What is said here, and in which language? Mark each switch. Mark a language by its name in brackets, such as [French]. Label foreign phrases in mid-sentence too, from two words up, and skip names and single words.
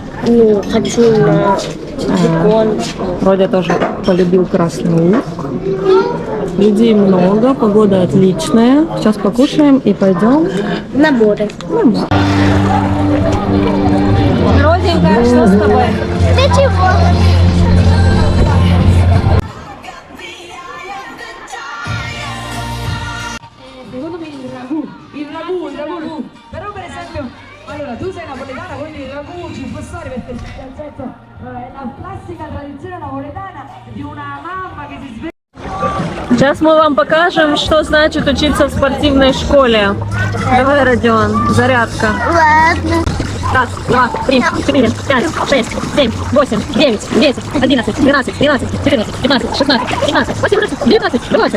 [Russian] Ну, хочу на бекон. Родя тоже полюбил красный лук. Людей много, погода отличная. Сейчас покушаем и пойдем. Наборы. Роденька, что с тобой? Да чего? [Italian] Secondo me il ragù, però per esempio, allora tu sei napoletana, quindi il ragù ci può stare perché è la classica tradizione napoletana di una mamma che si sveglia. [Russian] Сейчас мы вам покажем, что значит учиться в спортивной школе. Давай, Родион, зарядка. Ладно. Раз, два, три, четыре, пять, шесть, семь, восемь, девять, 10, 11, 12, 13, 14, 15, 16, 17, 18, 19, 20.